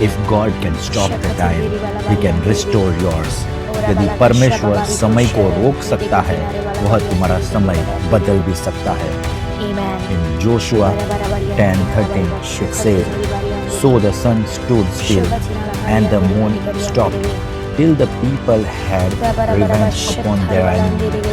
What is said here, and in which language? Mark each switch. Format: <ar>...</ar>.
<en>If God can stop the time, He can restore yours.</en> <hi>यदि परमेश्वर समय को रोक सकता है, वह तुम्हारा समय बदल भी सकता है।</hi> <en>In Joshua 10:13 it says, "So the sun stood still and the moon stopped till the people had revenge upon their enemy."</en>